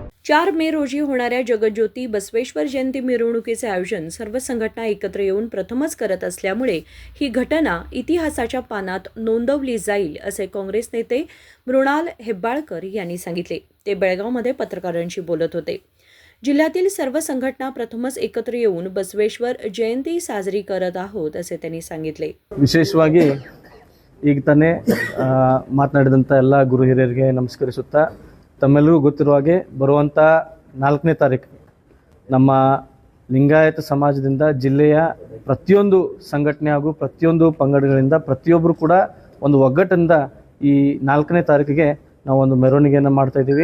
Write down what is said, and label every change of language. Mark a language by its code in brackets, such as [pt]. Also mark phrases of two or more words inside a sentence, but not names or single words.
[mr] 4 मे रोजी होणाऱ्या जगज्योती बसवेश्वर जयंती मिरवणुकीचे आयोजन सर्व संघटना एकत्र येऊन प्रथमच करत असल्यामुळे ही घटना इतिहासाच्या पानात नोंदवली जाईल असे काँग्रेस नेते मृणाल हेब्बाळकर यांनी सांगितले। ते बेळगावमध्ये पत्रकारांशी बोलत होते। जिल्ह्यातील सर्व संघटना प्रथमच एकत्र येऊन बसवेश्वर जयंती साजरी करत आहोत असे त्यांनी सांगितले। [kn] ವಿಶೇಷವಾಗಿ ಈಗ ತಾನೇ ಮಾತನಾಡಿದಂಥ ಎಲ್ಲ ಗುರು ಹಿರಿಯರಿಗೆ ನಮಸ್ಕರಿಸುತ್ತಾ ತಮ್ಮೆಲ್ಲರಿಗೂ ಗೊತ್ತಿರುವ ಹಾಗೆ ಬರುವಂಥ 4ನೇ ತಾರೀಕು ನಮ್ಮ ಲಿಂಗಾಯತ ಸಮಾಜದಿಂದ ಜಿಲ್ಲೆಯ ಪ್ರತಿಯೊಂದು ಸಂಘಟನೆ ಹಾಗೂ ಪ್ರತಿಯೊಂದು ಪಂಗಡಗಳಿಂದ ಪ್ರತಿಯೊಬ್ಬರು ಕೂಡ ಒಂದು ಒಗ್ಗಟ್ಟಿನಿಂದ ಈ 4ನೇ ತಾರೀಕಿಗೆ ನಾವು ಒಂದು ಮೆರವಣಿಗೆಯನ್ನು ಮಾಡ್ತಾ ಇದ್ದೀವಿ।